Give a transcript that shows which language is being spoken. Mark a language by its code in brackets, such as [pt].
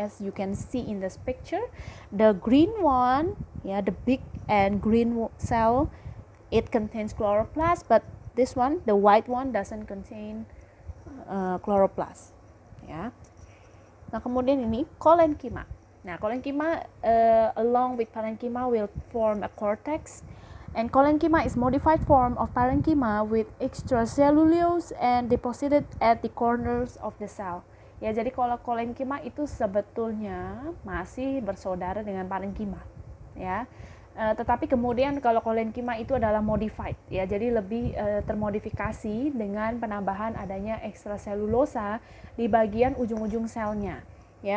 [en] As you can see in this picture, the green one ya, the big and green cell, it contains chloroplast, but this one, the white one, doesn't contain chloroplast ya. [id] Nah, kemudian ini collenchyma. [en] Nah, collenchyma along with parenchyma will form a cortex, and collenchyma is modified form of parenchyma with extracellulose and deposited at the corners of the cell ya. [id] Jadi kalau collenchyma itu sebetulnya masih bersaudara dengan parenchyma ya. Tetapi kemudian kalau collenchyma itu adalah modified ya, jadi lebih termodifikasi dengan penambahan adanya ekstraselulosa di bagian ujung-ujung selnya ya.